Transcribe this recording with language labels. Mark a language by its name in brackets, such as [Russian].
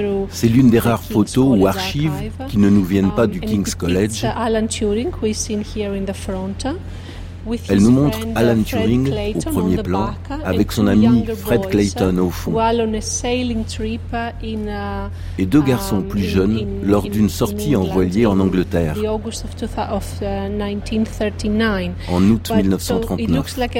[French] C'est l'une des rares photos ou archives qui ne nous viennent pas du King's College. [English] Alan Turing, we see here in the front. [French] Elle nous montre Alan Turing au premier plan avec son ami Fred Clayton au fond et deux garçons plus jeunes lors d'une sortie en voilier en Angleterre en août 1939.